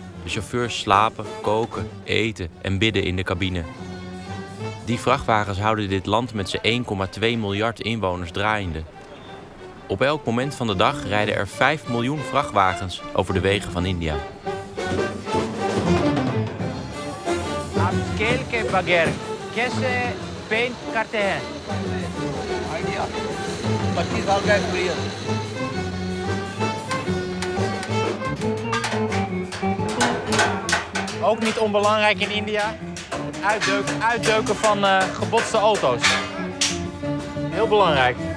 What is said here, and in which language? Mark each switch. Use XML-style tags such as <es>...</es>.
<nl>De chauffeurs slapen, koken, eten en bidden in de cabine. Die vrachtwagens houden dit land met zijn 1,2 miljard inwoners draaiende. Op elk moment van de dag rijden er 5 miljoen vrachtwagens over de wegen van India.</nl> <hi>Scale के बगैर कैसे paint करते हैं? Idea 25 साल का experience.</hi> <nl>Ook niet onbelangrijk in India, het uitdeuken van gebotste auto's. Heel belangrijk.</nl>